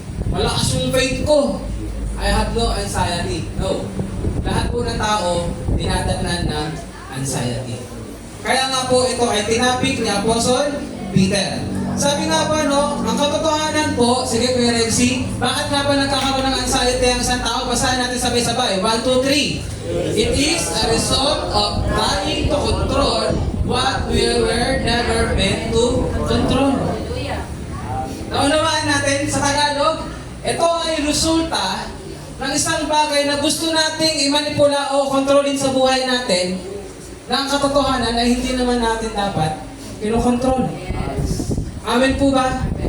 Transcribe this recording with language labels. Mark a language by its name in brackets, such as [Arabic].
[Filipino] Malakas yung faith ko. [English] I have no anxiety. No. [Filipino] Lahat po ng tao, dinadaanan ng anxiety. Kaya nga po, ito ay tinapik ni Apostle Peter. Sabi nga ba, no, ang katotohanan po, sige Kuya Rexy, bakit nga ba nagkakaroon ng anxiety ang isang tao? Basahin natin sabay-sabay. 1, 2, 3. [English] It is a result of trying to control what we were never meant to control. [Filipino] Naunawaan natin sa Tagalog, ito ay resulta ng isang bagay na gusto nating imanipula o kontrolin sa buhay natin na ang katotohanan ay hindi naman natin dapat kinokontrol. Amen po ba?